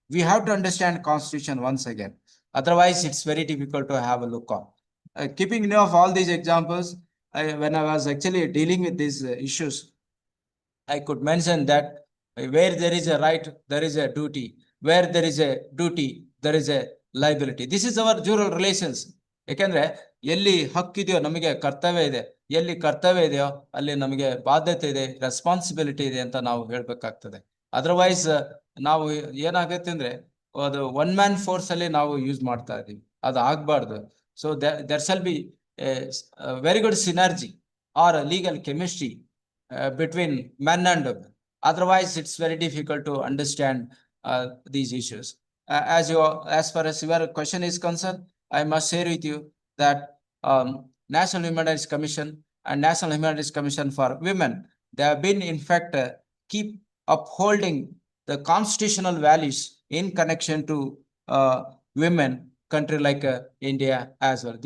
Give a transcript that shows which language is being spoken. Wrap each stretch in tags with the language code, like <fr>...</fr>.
<en>We have to understand constitution once again. Otherwise, it's very difficult to have a look on. Keeping note of all these examples, when I was actually dealing with these issues, I could mention that where there is a right, there is a duty. Where there is a duty, there is a liability. This is our dual relations.</en> <kn>ಯಾಕೆಂದ್ರೆ ಎಲ್ಲಿ ಹಕ್ಕಿದೆಯೋ ನಮಗೆ ಕರ್ತವ್ಯ ಇದೆ, ಎಲ್ಲಿ ಕರ್ತವ್ಯ ಇದೆಯೋ ಅಲ್ಲಿ ನಮಗೆ ಬಾಧ್ಯತೆ ಇದೆ, ರೆಸ್ಪಾನ್ಸಿಬಿಲಿಟಿ ಇದೆ ಅಂತ ನಾವು ಹೇಳ್ಬೇಕಾಗ್ತದೆ. ಅದರ್ವೈಸ್ ನಾವು ಏನಾಗುತ್ತೆ ಅಂದ್ರೆ ಅದು</kn> <en>one man force</en> <kn>ಅಲ್ಲಿ ನಾವು ಯೂಸ್ ಮಾಡ್ತಾ ಇದೀವಿ, ಅದು ಆಗ್ಬಾರ್ದು.</kn> <en>So there shall be very good synergy or legal chemistry between men and women. Otherwise, it's very difficult to understand these issues. As far as your question is concerned, I must share with you that National Human Rights Commission and National Human Rights Commission for Women, they have been in fact keep upholding the constitutional values in connection to women, country like India as well.</en>